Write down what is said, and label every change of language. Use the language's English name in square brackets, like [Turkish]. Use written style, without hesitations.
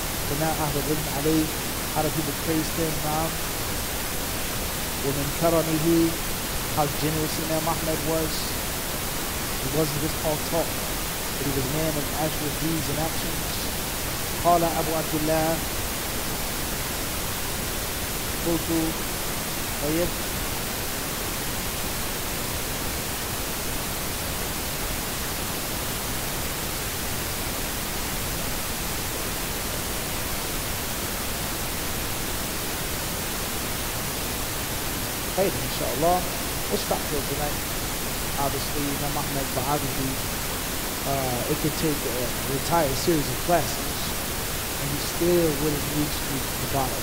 [Arabic] ثناء أهل العلم عليه, [English] how the people praised him, [Arabic] ومن كرمه, [English] how generous Imam Ahmad was. He wasn't just all talk, but he was a man of actual deeds and actions. [Arabic] قال أبو عبد الله قلت طيب [English] inshallah. We'll stop here tonight. Obviously, Imam Ahmad's biography, it could take an entire series of classes, and he still wouldn't reach the bottom.